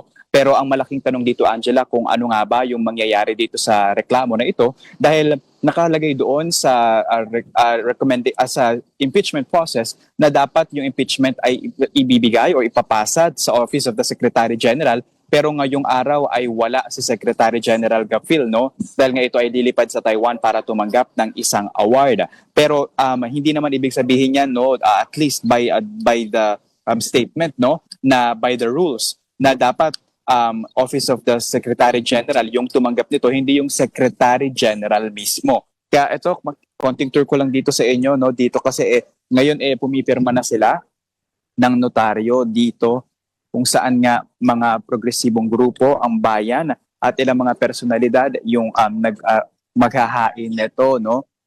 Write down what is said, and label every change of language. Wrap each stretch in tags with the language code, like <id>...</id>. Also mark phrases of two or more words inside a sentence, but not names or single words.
<tl>Pero ang malaking tanong dito, Angela, kung ano nga ba yung mangyayari dito sa reklamo na ito dahil nakalagay doon sa sa</tl> <en>impeachment process</en> <tl>na dapat yung impeachment ay ibibigay o ipapasa sa Office of the Secretary General, pero ngayong araw ay wala si Secretary General Gapil, no? Dahil nga ito ay lilipad sa Taiwan para tumanggap ng isang award. Pero hindi naman ibig sabihin yan, no,</tl> <en>at least by the statement,</en> <tl>no, na</tl> <en>by the rules</en> <tl>na dapat Office of the Secretary General yung tumanggap nito, hindi yung Secretary General mismo. Kaya ito, konting tour ko lang dito sa inyo, no? Dito kasi ngayon pumipirma na sila ng notaryo dito kung saan nga mga progresibong grupo, ang bayan at ilang mga personalidad yung maghahain nito, no?</tl>